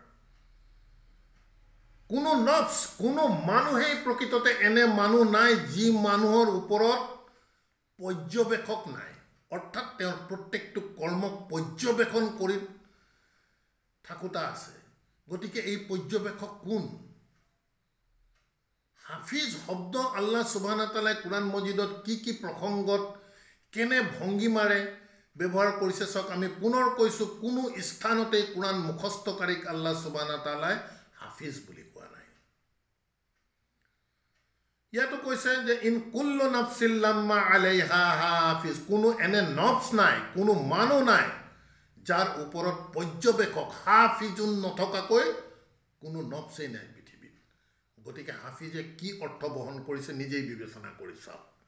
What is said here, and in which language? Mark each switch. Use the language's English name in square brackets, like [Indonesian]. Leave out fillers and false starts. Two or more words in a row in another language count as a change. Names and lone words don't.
[Assamese] কোনো নফস কোনো মানুহেই প্ৰকৃততে এনে মানুহ নাই যি মানুহৰ ওপৰত পৰ্যবেক্ষক নাই অৰ্থাৎ তেওঁৰ প্ৰত্যেকটো কৰ্মক পৰ্যবেক্ষণ কৰি থাকুতা আছে গতিকে এই পৰ্যবেক্ষক কোন হাফিজ শব্দ [Arabic] الله سبحانه وتعالى [Assamese] কোরআন মজিদত কি প্ৰসংগত কেনে ভঙ্গিমাৰে ব্যৱহাৰ কৰিছে সক আমি পুনৰ কৈছো কোনো স্থানতে কোরআন মুখস্থকাৰীক [Arabic] الله سبحانه وتعالى [Assamese] হাফিজ বুলি কোৱা নাই ইয়াতো কৈছে যে [Arabic] إن كل نفس لما عليها حافظ [Assamese] কোনো এনে নফস নাই কোনো মানুহ নাই যাৰ ওপৰত পৰ্যবেক্ষক হাফিজুন নথকাকৈ কোনো নফসেই নাই পৃথিৱীত গতিকে হাফিজে কি অৰ্থ বহন কৰিছে নিজেই বিবেচনা কৰি চাওক